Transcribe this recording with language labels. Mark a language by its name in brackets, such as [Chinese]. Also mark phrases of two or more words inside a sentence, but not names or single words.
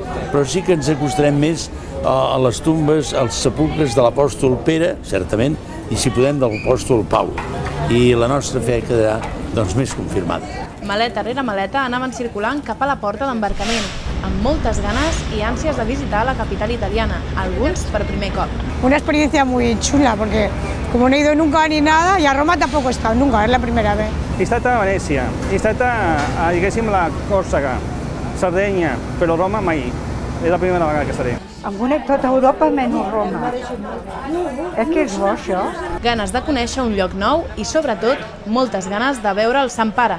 [Catalan] Però sí que ens acostarem més a les tombes, als sepulcres de l'apòstol Pere, certament, i si podem de l'apòstol Pau. I la nostra fe quedarà més confirmada. Maleta rere maleta anaven circulant cap a la porta d'embarcament, amb moltes ganes [Spanish] y ansias [Catalan] de visitar la capital italiana, alguns per primer cop. [Spanish] Una experiencia muy chula, porque como no he ido nunca ni nada, y a Roma tampoco he estado nunca, es la primera vez. [Catalan] He estat a Venècia, he estat a diguéssim, la Còrsega, Sardenya, però Roma mai. És la primera vegada que estaré. Em conec tota Europa menys Roma. És que és bo, això. Ganes de conèixer un lloc nou i, sobretot, moltes ganes de veure el Sant Pare.